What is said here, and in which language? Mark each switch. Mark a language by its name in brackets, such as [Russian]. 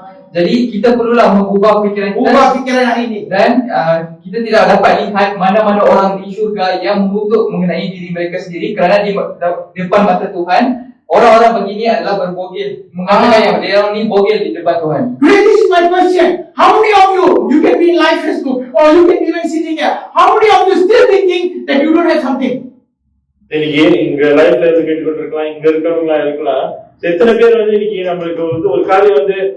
[Malay] Jadi kita perlulah mengubah fikiran kita. Ubah fikiran hari ini. Dan kita tidak dapat lihat mana-mana orang di syurga yang mengutuk mengenai diri mereka sendiri kerana di depan mata Tuhan orang-orang begini adalah berbogel, mengatakan yang dia orang ni bogel di depan Tuhan. [English] Today this is my question. How many of you can be in live Facebook or you can be even sitting here? How many of you still thinking that you don't have something? [Tamil] இன்னைக்கு இங்க லைஃப்ல இருந்து கேட்டுக்கிட்டு இருக்கலாம், இங்க இருக்கிறவங்களா இருக்கலாம். எத்தனை பேர் வந்து இன்னைக்கு நம்மளுக்கு வந்து ஒரு காரியம் வந்து